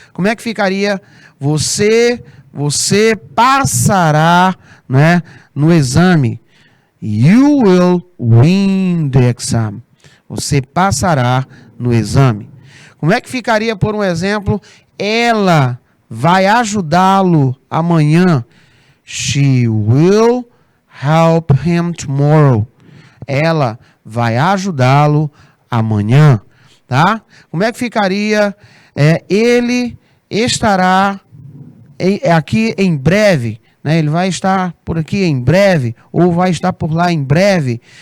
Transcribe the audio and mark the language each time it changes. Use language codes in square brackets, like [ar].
[pt] Como é que ficaria você passará, né, no exame? [en] You will win the exam. [pt] Você passará no exame. Como é que ficaria, por um exemplo, ela vai ajudá-lo amanhã? [en] She will help him tomorrow. [pt] Ela vai ajudá-lo amanhã, tá? Como é que ficaria? Ele estará aqui em breve, né? Ele vai estar por aqui em breve, ou vai estar por lá em breve.